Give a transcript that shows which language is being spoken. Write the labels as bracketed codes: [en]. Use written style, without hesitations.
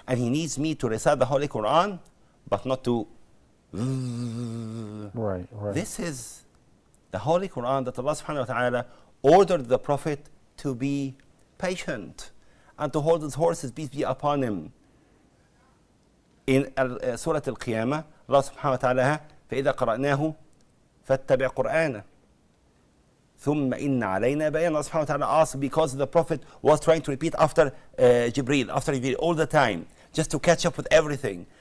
[en] And he needs me to recite the Holy Quran, but not to. Right. This is the Holy Quran that Allah subhanahu wa ta'ala ordered the Prophet to be patient and to hold his horses, peace be upon him. In Surah Al-Qiyamah, Allah subhanahu wa ta'ala, [ar] فَإِذَا قَرَأْنَاهُ فَاتَّبِعْ قُرْآنَهُ ثُمَّ إِنَّ عَلَيْنَا بَيَانَ. [en] Allah subhanahu wa ta'ala asked because the Prophet was trying to repeat after Jibreel, after Jibreel, all the time, just to catch up with everything.